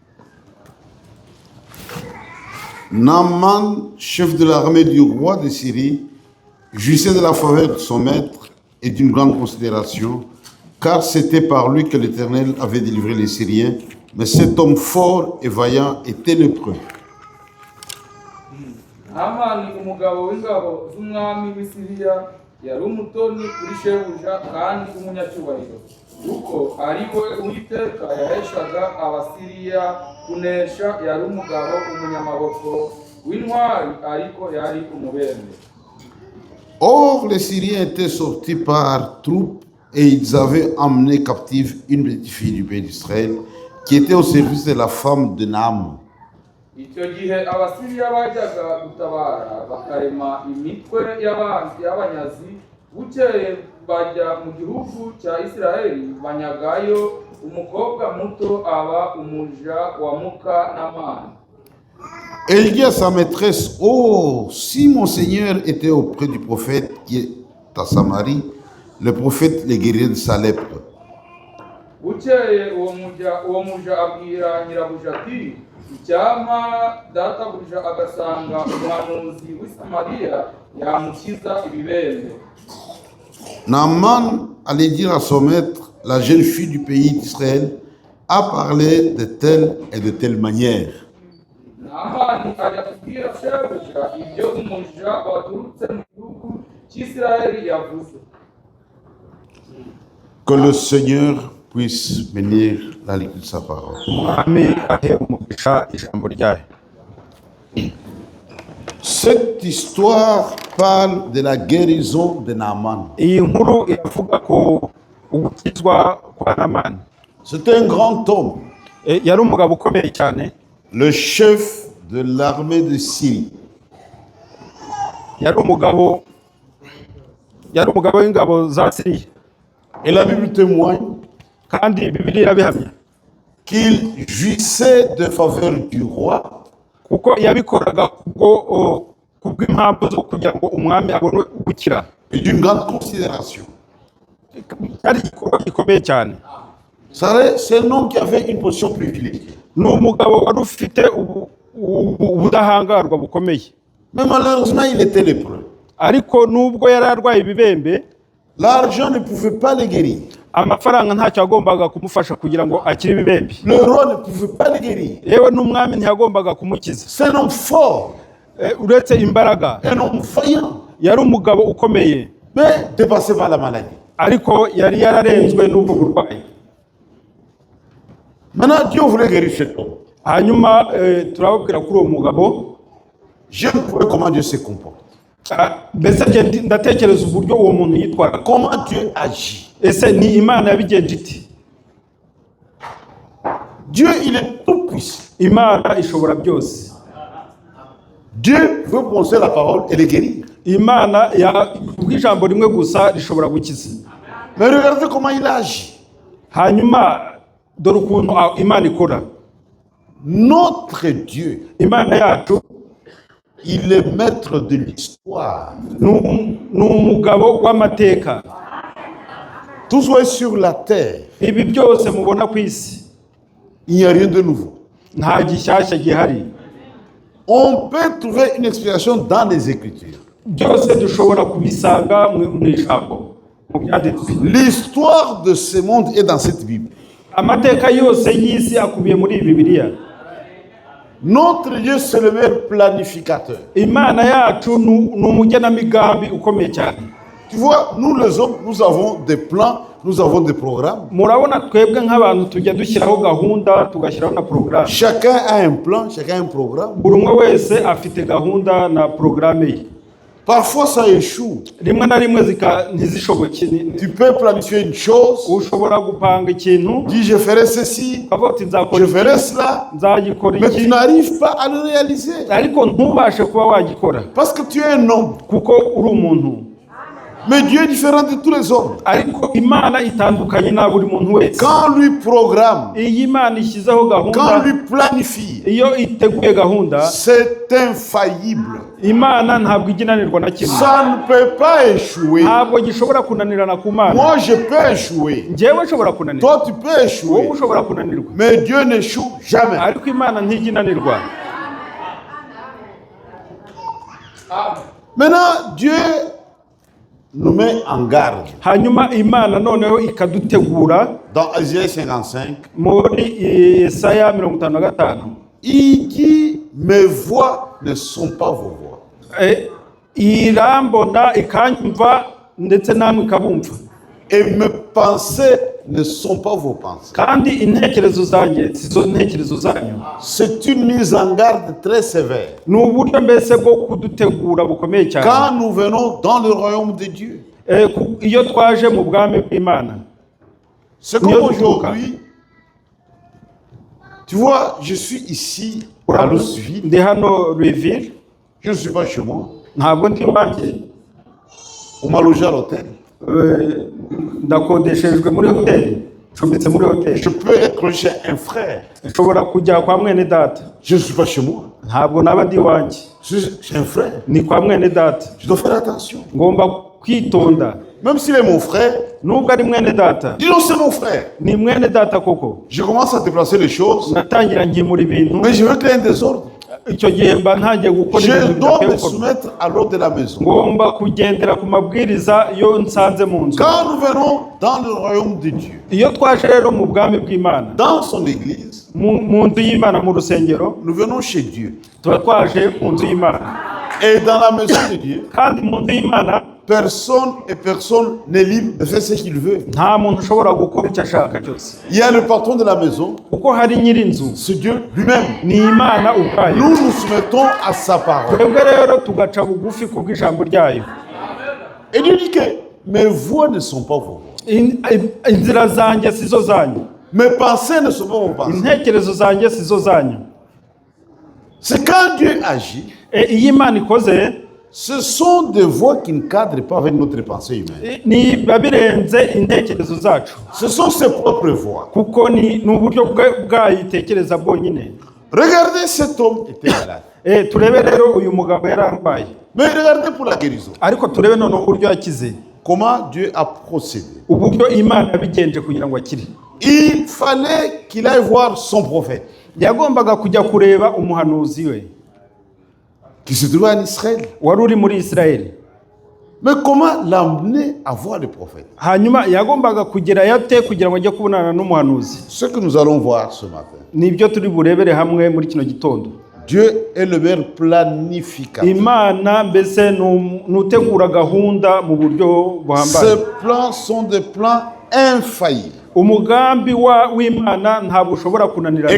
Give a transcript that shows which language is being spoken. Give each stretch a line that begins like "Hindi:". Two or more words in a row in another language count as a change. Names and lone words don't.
French: Naaman, chef de l'armée du roi de Syrie, jouissait de la faveur de son maître et d'une grande considération, car c'était par lui que l'Éternel avait délivré les Syriens. Mais cet homme fort et vaillant était lépreux.
Kinyarwanda: Naaman umugabo w'ingabo z'umwami w'Isiriya yari umutoni kuri shebuja kandi umunyacyubahiro, kuko ari we Uwiteka yaheshaga Abasiriya kunesha. Yari umugabo umunyamaboko w'intwari, ariko yari umubembe.
French: Or les Syriens étaient sortis par troupes et ils avaient emmené captive une petite fille du pays d'Israël qui était au service de la femme de Naaman.
Kinyarwanda: Icyo gihe Abasiriya bajyaga gutabara bakarema imitwe y'abanyazi, bukeye bajya mu gihugu cya Isiraheli banyagayo umukobwa muto, aba umuja wa muka Naamani.
French: Et il dit à sa maîtresse, oh, si mon Seigneur était auprès du prophète qui est à Samarie, le prophète les guérirait de sa lèpre.
Kinyarwanda: Bukeye uwo muja abwira nyirabuja ati, icyama databuja agasanga umuhanuzi w'i Samariya yamukiza ibibembe.
French: Naaman allait dire à son maître, la jeune fille du pays d'Israël a parlé de telle et de telle manière.
Kinyarwanda: Naamani ajya kubwira shebuja ibyo umuja waturutse mu gihugu cy'Isiraheli yavuze.
French: Que le Seigneur puisse bénir la lecture de sa parole. Cette histoire parle de la guérison de Naaman.
Kinyarwanda: iyi nkuru iravuga ko ugukizwa kwa Namani.
French: C'était un grand homme,
Kinyarwanda: Yari umugabo ukomeye cyane,
French: le chef de l'armée de Syrie.
Kinyarwanda: yari umugabo w'ingabo za Siriya,
French: Et la Bible témoigne
Kinyarwanda: kandi Bibiliya irabihamya
French: qu'il jouissait de faveur du roi
Kinyarwanda: kuko yabikoraga kubw'impamvu zo kugira ngo umwami abone gukira.
French: et d'une grande considération.
Kinyarwanda: Cyari igikorwa gikomeye cyane.
French: C'est un homme qui avait une position privilégiée.
Kinyarwanda: Ni umugabo wari ufite ubudahangarwa bukomeye,
French: Mais malheureusement, il était lépreux.
Kinyarwanda: ariko nubwo yari arwaye ibibembe,
French: L'argent ne pouvait pas le guérir.
Kinyarwanda: amafaranga ntacyo yagombaga kumufasha kugira ngo akire ibibembe.
French: Le roi ne pouvait pas le guérir.
Kinyarwanda: Yewe n'umwami ntiyagombaga kumukiza.
French: C'est un homme fort,
Kinyarwanda: Uretse imbaraga,
French: un homme vaillant,
Kinyarwanda: yari umugabo ukomeye,
French: mais dépassé par la maladie.
Kinyarwanda: ariko yari yararenzwe n'ubwo burwayi.
French: Maintenant, Dieu voulait guérir cet homme.
Kinyarwanda: Hanyuma turababwira kuri uwo mugabo,
French: J'aime voir comment Dieu se comporte.
Kinyarwanda: mbese ndatekereza uburyo uwo muntu yitwara.
French: Comment Dieu agit.
Kinyarwanda: Ese ni Imana yabigenje iti?
French: Dieu, il est tout puissant.
Kinyarwanda: Imana ishobora byose.
French: Dieu veut prononcer la parole et les guérir.
Kinyarwanda: Imana ijambo rimwe gusa rishobora gukiza.
French: Mais regardez comment il agit.
Kinyarwanda: Hanyuma dore ukuntu Imana ikora.
French: Notre Dieu,
Kinyarwanda: Imana yacu
French: il est maître de l'histoire.
Kinyarwanda: ni umugabo w'amateka.
French: Tout soit sur la terre,
Kinyarwanda: Ibi byose mubona ku isi
French: il n'y a rien de nouveau.
Kinyarwanda: nta gishyashya gihari.
French: On peut trouver une explication dans les Écritures.
Kinyarwanda: Byose dushobora kubisanga mu ijambo, mu byanditswe.
French: L'histoire de ce monde est dans cette Bible.
Kinyarwanda: Amateka yose y'isi akubiye muri Bibiliya.
French: Notre Dieu, c'est le meilleur planificateur.
Kinyarwanda: Imana yacu ni umugenamigambi ukomeye cyane.
French: Tu vois, nous les hommes, nous avons des plans, nous avons des programmes.
Kinyarwanda: Murabona twebwe nk'abantu tujya dushyiraho gahunda, tugashyiraho na porogaramu.
French: Chacun a un plan, chacun a un programme.
Kinyarwanda: Buri umwe wese afite gahunda na porogaramu ye.
French: Parfois, ça échoue.
Kinyarwanda: Rimwe na rimwe ntizishoboke.
French: Tu peux planifier une chose,
Kinyarwanda: Ushobora gupanga ikintu,
French: dis je ferai ceci,
Kinyarwanda: ukavuga uti
French: je
Kinyarwanda: nzakora
French: ferai cela,
Kinyarwanda: nzagikora
French: mais tu
Kinyarwanda: iki,
French: n'arrives pas à le réaliser.
Kinyarwanda: ariko ntubashe kuba wagikora
French: Parce que tu es un homme.
Kinyarwanda: kuko uri umuntu.
French: Mais Dieu est différent de tous les hommes.
Kinyarwanda: Ariko Imana itandukanye na buri muntu wese.
French: Quand lui programme,
Kinyarwanda: Iyo Imana ishyizeho
French: quand
Kinyarwanda: gahunda,
French: lui planifie,
Kinyarwanda: iyo iteguye gahunda,
French: c'est infaillible.
Kinyarwanda: Imana ntabwo iginanirwa na kimwe.
French: Ça ne peut pas échouer.
Kinyarwanda: Ntabwo gishobora kunanirana ku Mana.
French: Moi, je peux échouer.
Kinyarwanda: Njyewe nshobora kunanirwa,
French: Toi, tu peux échouer.
Kinyarwanda: wowe ushobora kunanirwa,
French: Mais Dieu n'échoue jamais.
Kinyarwanda: ariko Imana ntiginanirwa.
French: Maintenant, Dieu nous met en garde.
Kinyarwanda: Hanyuma Imana noneho ikadutegura
French: Dans Isaïe 55,
Kinyarwanda: muri Yesaya 55.
French: il dit, mes voix ne sont pas vos voix.
Kinyarwanda: Irambona ikanyumva ndetse namwe ikabumva,
French: Et mes pensées ne sont pas vos pensées.
Kinyarwanda: kandi intekerezo zanjye sizo ntekerezo zanyu.
French: C'est une mise en garde très sévère.
Kinyarwanda: Ni uburyo mbese bwo kudutegura bukomeye cyane.
French: Quand nous venons dans le royaume de Dieu,
Kinyarwanda: Iyo twaje mu bwami bw'Imana,
French: c'est comme aujourd'hui. Tu vois, je suis ici à Louisville.
Kinyarwanda: ndi hano Louisville,
French: Je ne suis pas chez moi.
Kinyarwanda: ntabwo ndi iwanjye.
French: On m'a logé à l'hôtel.
Kinyarwanda: Ndakodeshejwe muri hoteli, ncumbitse muri hoteli.
French: Je peux être chez un frère.
Kinyarwanda: Nshobora kujya kwa mwene data,
French: Je ne suis pas chez moi.
Kinyarwanda: ntabwo naba ndi iwanjye,
French: Je suis chez un frère.
Kinyarwanda: ni kwa mwene data.
French: Je dois faire attention.
Kinyarwanda: Ngomba kwitonda.
French: Même s'il est mon frère,
Kinyarwanda: Nubwo ari mwene data,
French: dis donc c'est mon frère.
Kinyarwanda: ni mwene data koko.
French: Je commence à déplacer les choses,
Kinyarwanda: Natangira nkimura ibintu,
French: mais je veux créer un désordre.
Kinyarwanda: icyo gihe mba ntangiye gukora
French: Je
Kinyarwanda: ibintu
French: dois
Kinyarwanda: bidakwiye
French: me
Kinyarwanda: gukorwa.
French: soumettre à l'ordre de la maison.
Kinyarwanda: Ngomba kugendera ku mabwiriza iyo nsanze mu nzu.
French: Quand nous venons dans le royaume de Dieu,
Kinyarwanda: Iyo twaje rero mu bwami bw'Imana,
French: dans son église,
Kinyarwanda: mu nzu y'Imana, mu rusengero,
French: nous venons chez Dieu.
Kinyarwanda: tuba twaje mu nzu y'Imana.
French: Et dans la maison de Dieu,
Kinyarwanda: Kandi mu nzu y'Imana
French: personne n'est libre de faire ce qu'il veut.
Kinyarwanda: nta muntu ushobora gukora icyo ashaka cyose,
French: Il y a le patron de la maison,
Kinyarwanda: kuko hari nyir'inzu,
French: c'est Dieu lui-même.
Kinyarwanda: ni Imana ubwayo.
French: Nous nous soumettons à sa parole.
Kinyarwanda: twebwe rero tugaca bugufi kubw'ijambo ryayo.
French: Et Dieu dit que mes voies ne sont pas vos voies.
Kinyarwanda: Inzira zanjye sizo zanyu,
French: Mes pensées ne sont pas vos pensées.
Kinyarwanda: intekerezo zanjye sizo zanyu.
French: C'est quand Dieu agit,
Kinyarwanda: Iyo Imana ikoze,
French: ce sont des voies qui ne cadrent pas avec notre pensée humaine.
Kinyarwanda: biba birenze intekerezo zacu,
French: Ce sont ses propres voies.
Kinyarwanda: kuko ni uburyo bwayo itekereza bwonyine.
French: Regardez, cet homme était malade.
Kinyarwanda: Turebe rero uyu mugabo yari arwaye,
French: Mais regardez pour la guérison.
Kinyarwanda: ariko turebe none uburyo yakize,
French: Comment Dieu a procédé.
Kinyarwanda: uburyo Imana yabigenje kugira ngo akire.
French: Il fallait qu'il aille voir son prophète
Kinyarwanda: Yagombaga kujya kureba umuhanuzi we
French: qui se trouvait en Israël.
Kinyarwanda: wari uri muri Isirayeli.
French: Mais comment l'amener à voir le prophète?
Kinyarwanda: Hanyuma yagombaga kugerayo ate kugira ngo ajye kubonana n'umuhanuzi?
French: Ce que nous allons voir ce matin.
Kinyarwanda: Nibyo turi burebere hamwe muri kino gitondo.
French: Dieu est le meilleur planificateur.
Kinyarwanda: Imana mbese nutegura gahunda mu buryo buhambaye.
French: Ces plans sont des plans infaillibles.
Kinyarwanda: Umugambi w'Imana ntabwo ushobora kunanirana.